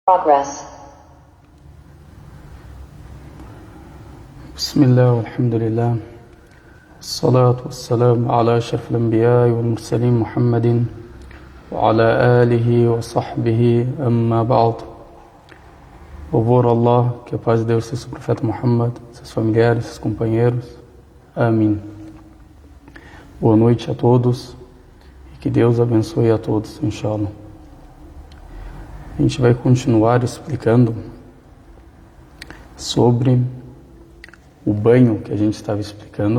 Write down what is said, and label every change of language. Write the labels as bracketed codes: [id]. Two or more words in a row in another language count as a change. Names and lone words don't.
[ar] Progress. بسم الله والحمد لله والصلاة والسلام على أشرف الأنبياء والمرسلين محمد وعلى آله وصحبه أما بعد. [pt] Louvor a Allah, que a paz de Deus seja sobre o profeta Muhammad, seus familiares, seus companheiros. Amém. Boa noite a todos e que Deus abençoe a todos, inshallah. A gente vai continuar explicando sobre o banho que a gente estava explicando,